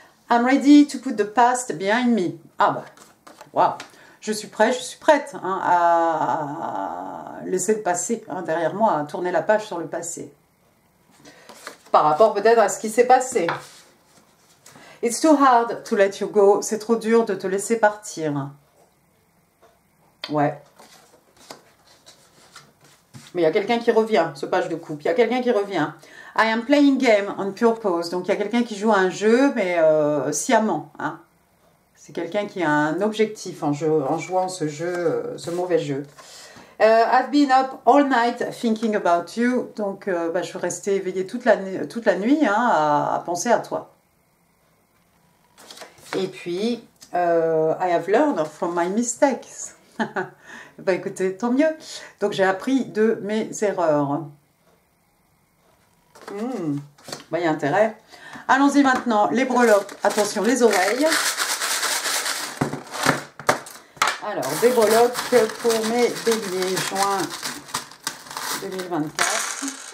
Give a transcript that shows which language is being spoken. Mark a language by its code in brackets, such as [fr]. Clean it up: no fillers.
[en] I'm ready to put the past behind me. [fr] Ah bah, waouh. Je suis prête hein, à laisser le passé hein, derrière moi, à tourner la page sur le passé. Par rapport peut-être à ce qui s'est passé. [en] It's too hard to let you go. [fr] C'est trop dur de te laisser partir. Ouais. Mais il y a quelqu'un qui revient, ce page de coupe. Il y a quelqu'un qui revient. [en] I am playing game on purpose. [fr] Donc il y a quelqu'un qui joue à un jeu, mais sciemment. Hein. C'est quelqu'un qui a un objectif en jouant ce jeu, ce mauvais jeu. [en] I've been up all night thinking about you. [fr] Donc, je suis restée éveillée toute la nuit hein, à penser à toi. Et puis, [en] I have learned from my mistakes. [fr] Bah écoutez, tant mieux. Donc, j'ai appris de mes erreurs. Bah, il y a intérêt. Allons-y maintenant. Les breloques. Attention, les oreilles. Alors, des breloques pour mes béliers, juin 2024.